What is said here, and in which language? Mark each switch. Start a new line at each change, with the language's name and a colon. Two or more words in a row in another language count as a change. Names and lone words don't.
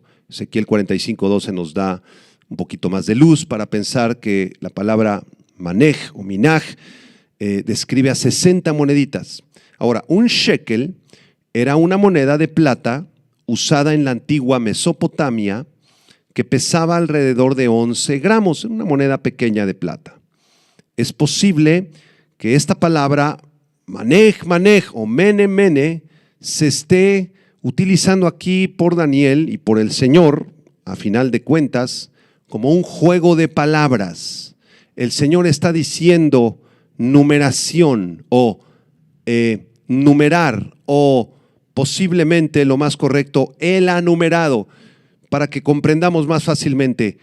Spanish: Ezequiel 45:12 nos da un poquito más de luz para pensar que la palabra manej o minaj describe a 60 moneditas. Ahora, un shekel era una moneda de plata usada en la antigua Mesopotamia que pesaba alrededor de 11 gramos, una moneda pequeña de plata. Es posible que esta palabra manej, manej o mene, mene se esté utilizando aquí por Daniel y por el Señor, a final de cuentas, como un juego de palabras. El Señor está diciendo numeración o numerar o posiblemente lo más correcto, Él ha numerado, para que comprendamos más fácilmente.